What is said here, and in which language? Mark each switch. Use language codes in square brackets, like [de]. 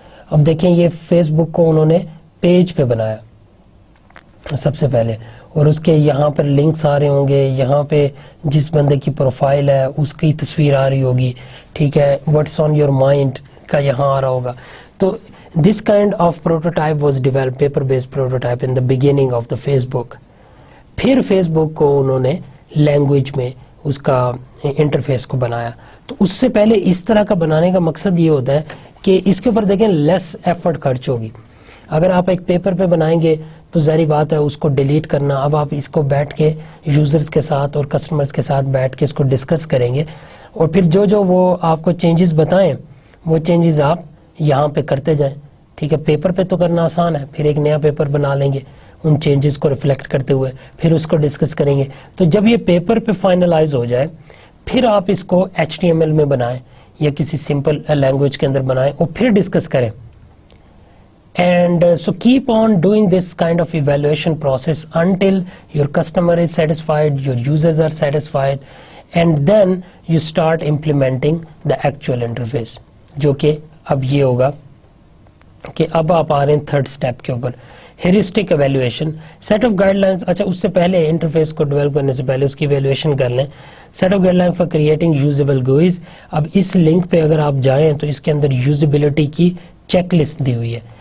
[ur] اب دیکھیں یہ فیس بک کو انہوں نے پیج پہ بنایا سب سے پہلے, اور اس کے یہاں پر لنکس آ رہے ہوں گے, یہاں پہ جس بندے کی پروفائل ہے اس کی تصویر آ رہی ہوگی, ٹھیک ہے. [en] what's on your mind [ur] کا یہاں آ رہا ہوگا. تو [en] This kind of prototype was developed, paper-based prototype in the beginning of the Facebook. [ur] پھر فیس بک کو انہوں نے لینگویج میں اس کا انٹرفیس کو بنایا. تو اس سے پہلے اس طرح کا بنانے کا مقصد یہ ہوتا ہے کہ اس کے اوپر دیکھیں لیس ایفرٹ خرچ ہوگی. اگر آپ ایک پیپر پہ بنائیں گے تو ظاہری بات ہے اس کو ڈیلیٹ کرنا. اب آپ اس کو بیٹھ کے یوزرز کے ساتھ اور کسٹمرز کے ساتھ بیٹھ کے اس کو ڈسکس کریں گے, اور پھر جو وہ آپ کو چینجز بتائیں وہ چینجز آپ یہاں پہ کرتے جائیں. ٹھیک ہے, پیپر پہ تو کرنا آسان ہے, پھر ایک نیا پیپر بنا لیں گے ان چینجز کو ریفلیکٹ کرتے ہوئے, پھر اس کو ڈسکس کریں گے. تو جب یہ پیپر پہ فائنلائز ہو جائے پھر آپ اس کو HTML میں بنائیں یا کسی سمپل لینگویج کے اندر بنائیں اور پھر ڈسکس کریں. [en] And so keep on doing this kind of evaluation process until your customer is satisfied, your users are satisfied, and then you start implementing the actual interface. [ur] جو کہ اب یہ ہوگا کہ اب آپ آ رہے ہیں تھرڈ اسٹیپ کے اوپر, heuristic evaluation. Set of guide lines, اچھا اس سے پہلے انٹرفیس کو ڈیولپ کرنے سے پہلے اس کی ایویلویشن کر لیں. [en] Set of guideline for creating usable GUIs. [ur] اب اس لنک پہ اگر آپ جائیں تو اس کے اندر یوزیبلٹی کی چیک لسٹ دی ہوئی ہے.